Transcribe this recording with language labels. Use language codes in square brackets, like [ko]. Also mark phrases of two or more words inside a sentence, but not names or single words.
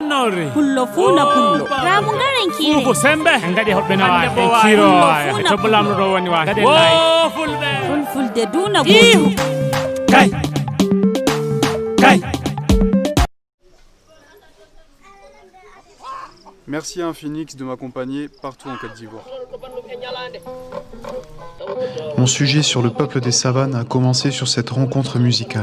[ff] pullo funa pullo ramu ngaren kire ko sembe ngadi hobbe na wa kiro to bulamdo do woni wa ngadi lay fulfulde duna goto kay [fr] Merci à Infinix de m'accompagner partout en Côte d'Ivoire. Mon sujet sur le peuple des savanes a commencé sur cette rencontre musicale.